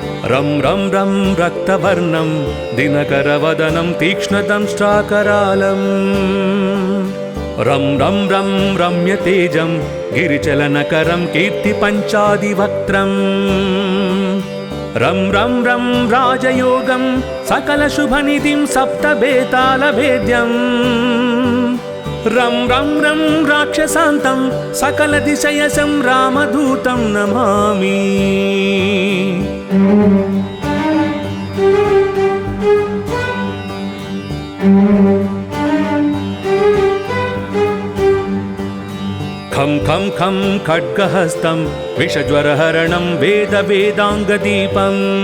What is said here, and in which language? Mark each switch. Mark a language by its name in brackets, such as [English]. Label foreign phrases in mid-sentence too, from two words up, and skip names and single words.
[Sanskrit] रं रं रं रक्तवर्णं दिनकरवदनं तीक्ष्णदंष्ट्राकरालं रं रं रं रम्यतेजं गिरिचलनकरं कीर्तिपञ्चादिवक्त्रम् रं रं रं राजयोगं सकलशुभनिधिं सप्तबेतालभेद्यम् रं रं रं राक्षसान्तं सकलदिशयसं रामदूतं नमामि। खं खं खं खड्गहस्तं विषज्वरहरणं वेदवेदाङ्गदीपं